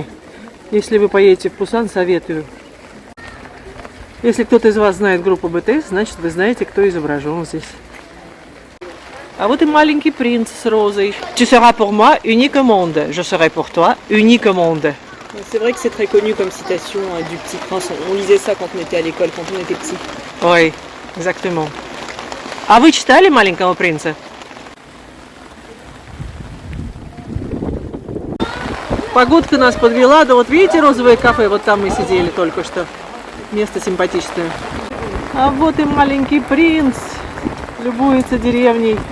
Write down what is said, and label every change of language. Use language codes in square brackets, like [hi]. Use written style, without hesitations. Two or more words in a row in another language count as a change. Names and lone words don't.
[ru] Если вы поедете в Пусан, советую. Если кто-то из вас знает группу BTS, значит вы знаете, кто изображен здесь. А вот и маленький принц с розой. [fr] Tu seras pour moi unique au monde. Je serai pour toi unique au monde. C'est vrai que c'est très connu comme citation du Petit Prince. On lisait ça quand on était à l'école, quand on était petit. Ой, exactement. [ru] А вы читали «Маленького принца»? Погодка нас подвела, да вот видите розовое кафе, вот там мы сидели только что. Место симпатичное. А вот и маленький принц любуется деревней.